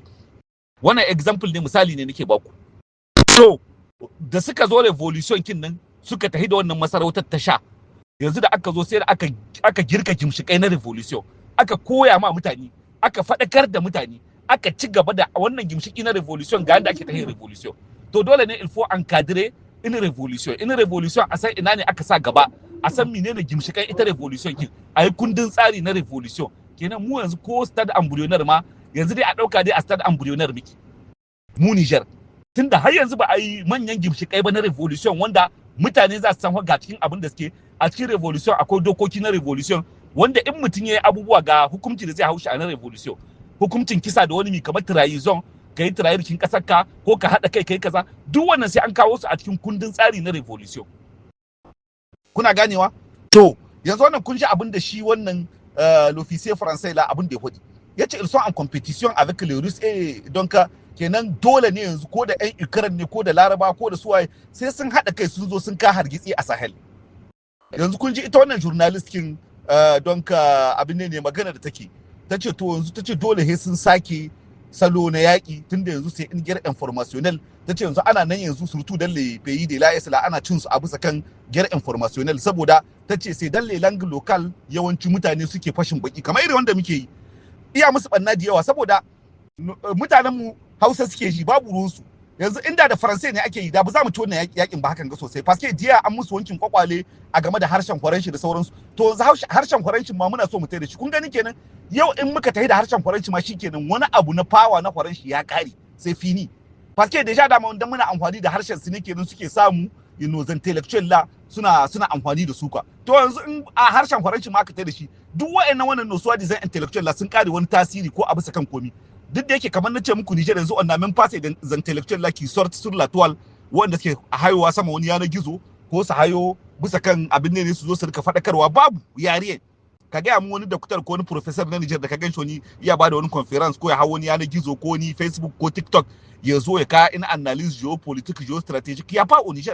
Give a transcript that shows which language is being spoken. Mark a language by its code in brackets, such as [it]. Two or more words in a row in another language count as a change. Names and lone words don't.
[ha] Wannan example ne, misali ne nake baku. So da suka zo revolution kin nan suka tafi da wannan masarautar ta sha, yanzu da aka zo sai da aka girka gimshikai na revolution, aka koya ma mutane, aka faɗakar da mutane, aka ci gaba da wannan gimshiki na revolution ga yadda ake tafi revolution. To dole ne [fr] il faut encadrer une revolution [ha] a san ina ne aka sa gaba, a san menene gimshikan ita revolution kin, a yi kundin tsari na revolution. Kenan mu yanzu ko [fr] stade embryonnaire [ha] ma yanzu dai a ɗauka dai a [fr] stade embryonnaire [ha] miki mu Niger, tunda har yanzu ba a yi manyan gimshikai ba na revolution wanda mutane za su san ga cikin abin da suke a cikin revolution. Akwai dokoki na revolution wanda in mutum ya yi abubuwa ga hukunci da zai haushi a na revolution, hukuncin kisa da wani mi kamar trahison, ka yi trahirkin kasar ka ko ka haɗa kai kai kaza, duk wannan sai an kawo su a cikin kundin tsari na revolution. Kuna ganewa? To yanzu wannan kun ji abin da shi wannan [fr] l'officier français [ha] la abin da ya faɗi, yace [fr] ils sont en compétition avec les Russes, et donc [ha] kenan dole ne yanzu ko da ƴan Ukraine ne ko da Laraba ko da suwaye sai sun haɗa kai sun zo sun ka hargitsi a Sahel. Yanzu kun ji ita wannan journalist kin don abin ne magana da take, tace to yanzu tace dole sai sun sake salo na yaƙi tunda yanzu sai in [fr] guerre informationnel, [ha] tace yanzu ana nan yanzu [fr] surtout dans les pays de l'AES la [ha] ana cin su a bisa kan [fr] guerre informationnel, [ha] saboda tace sai [fr] dans les langues locales [ha] yawanci mutane suke fashin baki kamar irin wanda muke yi, iya musu banna da yawa saboda mutanen mu Hausa suke ji babu ruwansu. Yanzu inda da Faransai ne ake yi da ba za mu ci wannan yakin ba hakan ga sosai, paske jiya an musu wankin kwakwale a game da harshen Faranshi da sauransu. To yanzu harshen Faranshi ma muna so mu tai da shi. Kun gani kenan yau in muka tafi da harshen Faranshi ma shikenan wani abu na power na Faranshi ya kare sai fini. Paske deja da mun dan muna amfani da harshen su ne kenan suke samu intellectual la suna amfani da su ka. To yanzu in a harshen Faranshi ma ka tai da shi, duk wannan nosuwa design intellectual la sun kare wani tasiri ko abu sakan komi. Duk da yake kamar na ce muku Niger yanzu [fr] on a même pas des intellectuels là qui sortent sur la toile, [ha] wanda suke hayowa sama wani yanar gizo ko su hayo bisa kan abin ne su zo su rika fadakarwa, babu yare. Ka ga mu wani doctor ko wani professor na Niger da ka ganshi wani iya bada wani conference ko ya hawo wani yanar gizo ko ni Facebook ko TikTok ya zo ya ka in [fr] analyse geopolitique geostrategique [ha] ya fa o Niger.